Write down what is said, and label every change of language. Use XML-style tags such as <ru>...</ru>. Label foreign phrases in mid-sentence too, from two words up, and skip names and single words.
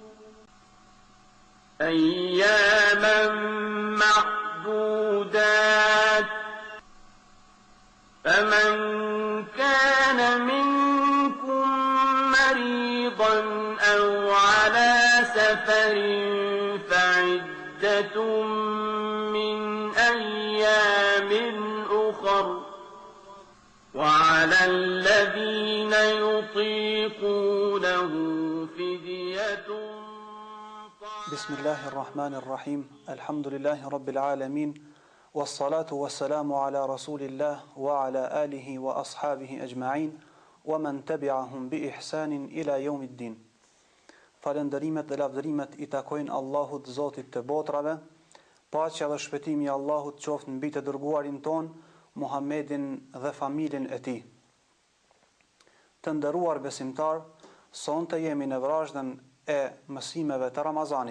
<ar>أياما معدودات فمن كان منكم مريضا أو على سفر فعدة من أيام أخر وعلى الذين يطيقونه فدية بسم الله الرحمن الرحيم الحمد لله رب العالمين والصلاة والسلام على رسول الله وعلى آله وأصحابه أجمعين ومن تبعهم بإحسان إلى يوم الدين.</ar> <sq>Falënderimet dhe lavdërimet I takojnë Allahut Zotit të botrave, paqja dhe shpëtimi I Allahut qoftë mbi të dërguarin ton, Muhammedin dhe familjen e tij. Të nderuar besimtar, sonte jemi në vrazhdën e mësimeve të Ramazanit.</sq>